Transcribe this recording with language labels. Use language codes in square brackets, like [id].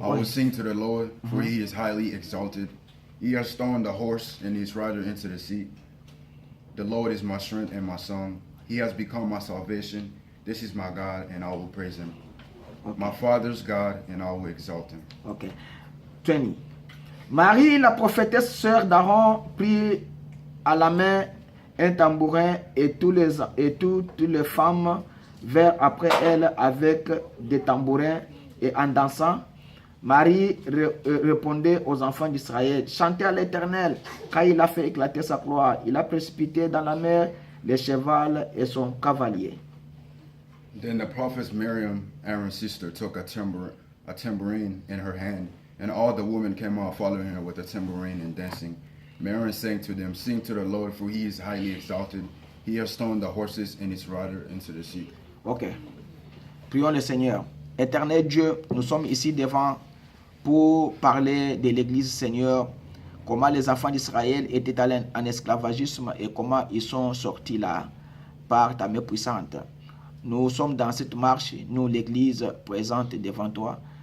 [en] I will sing to the Lord, for he is highly exalted. He has thrown the horse and his rider into the sea. The Lord is my strength and my song. He has become my salvation. This is my God, and I will praise him. Okay. My father's God, and I will exalt him. Okay. 20. [fr] Marie, la prophétesse sœur d'Aaron, prit à la main un tambourin et toutes les femmes vinrent après elle avec des tambourins et en dansant. Marie répondait aux enfants d'Israël, chantez à l'Éternel, car il a fait éclater sa gloire. Il a précipité dans la mer le cheval et son cavalier. [en] Then the prophetess Miriam, Aaron's sister, took a tambourine in her hand, and all the women came out following her with a tambourine and dancing. Miriam sang to them, sing to the Lord, for he is highly exalted. He has thrown the horses and his rider into the sea. [fr] Ok. Prions le Seigneur. Éternel Dieu, nous sommes ici devant pour parler de l'Église, Seigneur, comment les enfants d'Israël étaient allés en esclavagisme et comment ils sont sortis là par ta main puissante. Nous sommes dans cette marche, nous l'Église présente devant toi.